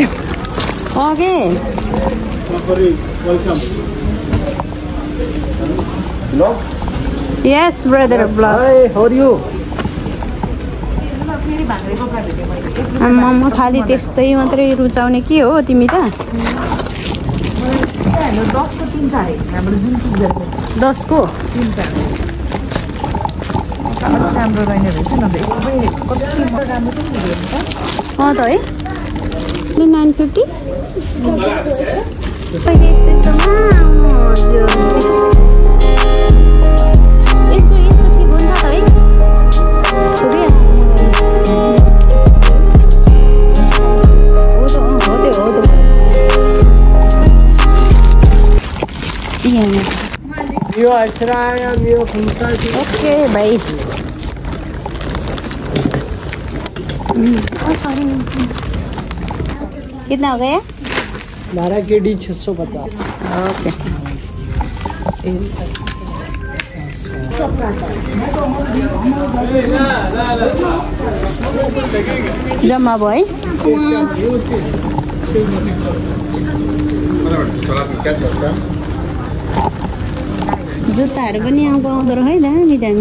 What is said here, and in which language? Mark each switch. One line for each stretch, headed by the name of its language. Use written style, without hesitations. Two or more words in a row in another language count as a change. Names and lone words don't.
Nepali: ओके
English: Welcome. yes brother vlog. Hi, how are you?
Nepali: फेरि भाङ्रे कपडा भेटेँ मैले। म खालि त्यस्तै मात्रै रुचाउने के हो तिमी त? हाम्रो 10 को 3 छ हाम्रो जुन चुज 10 को 3 छ। राम्रो रहेन रहेछ न त एकदमै कति राम्रो छ नि हेर्नु त। अँ त है 950 यस्तो ठिक हुन्छ त है।
Hindi: ओके भाई कितना हो गया?
Nepali: 12 KD 650। ओके जम्मा भयो है। जुत्ताहरू पनि आउँदो रहेछ दामी दामी।